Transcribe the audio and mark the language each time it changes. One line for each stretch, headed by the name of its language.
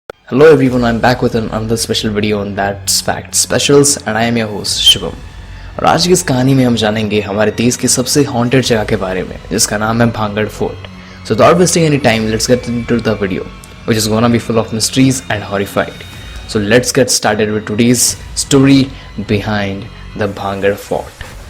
English: Hello everyone, I'm back with another special video on That's Fact Specials and I am your host Shubham।
Hindi: और आज की इस कहानी में हम जानेंगे हमारे देश की सबसे हॉन्टेड जगह के बारे में जिसका नाम है Bhangarh fort.
English: So without wasting any time, let's get into the video, which is gonna be full of mysteries and horrified. So let's get started with today's story behind the Bhangar Fort.